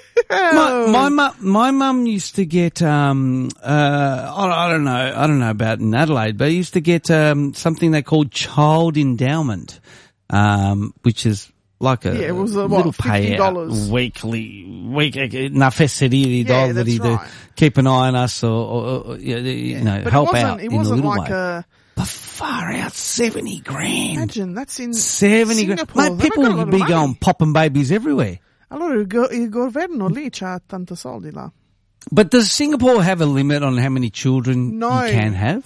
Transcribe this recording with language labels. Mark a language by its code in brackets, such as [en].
[en] My mum used to get I don't know about in Adelaide, but I used to get something they called child endowment, which is like a little payout weekly [it] na fesseriri dollari [en] to keep an eye on us or help out. But far out, 70 grand. Imagine that's in 70 Singapore. Grand. Like, people would be going popping babies everywhere. [it] Allora, il governo lì c'ha tanto soldi là. [en] But does Singapore have a limit on how many children you can have?